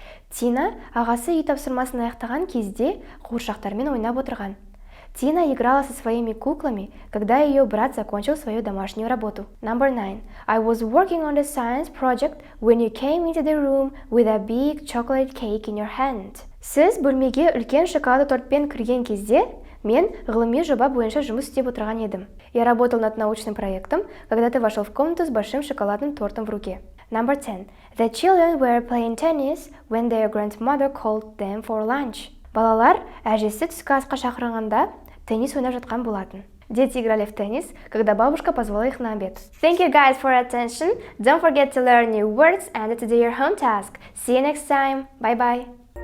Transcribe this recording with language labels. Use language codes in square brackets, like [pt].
[kk] Тина ағасы үй тапсырмасын аяқтаған кезде қуыршақтармен ойнап отырған. [ru] Тина играла со своими куклами, когда ее брат закончил свою домашнюю работу. [en] Number 9. I was working on the science project when you came into the room with a big chocolate cake in your hand. [kk] Сіз бөлмеге үлкен шоколад тортпен кірген кезде, мен ғылыми жоба бойынша жұмыс істеп отырған едім. [ru] Я работал над научным проектом, когда ты вошел в комнату с большим шоколадным тортом в руке. [en] Number 10. The children were playing tennis when their grandmother called them for lunch. [kk] Балалар әжесі түскі асқа шақырғанда теннис ойнап жатқан болатын. [ru] Дети играли в теннис, когда бабушка позвала их на обед. [en] Thank you guys for your attention. Don't forget to learn new words and to do your home task. See you next time. Bye bye.